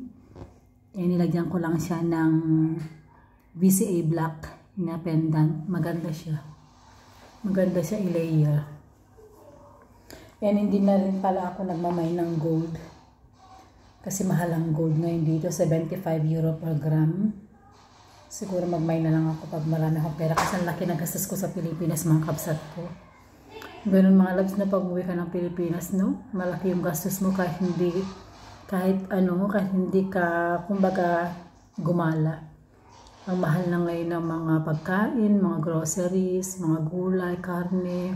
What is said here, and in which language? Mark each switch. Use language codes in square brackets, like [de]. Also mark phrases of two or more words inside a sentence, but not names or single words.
[tl] Nilagyan ko lang siya ng VCA black na pendant. Maganda siya. Maganda siya i-layer. Hindi na rin pala ako nagmamay ng gold. Kasi mahal ang gold ngayon dito. 75 euro per gram. Siguro magmay na lang ako pag marami akong pera kasi ang laki ng gastos ko sa Pilipinas mga kapsat ko. Ganun mga loves na pag uwi ka ng Pilipinas, no? Malaki yung gastos mo kahit hindi ka kumbaga gumala. Ang mahal na ngayon ng mga pagkain, mga groceries, mga gulay, karne.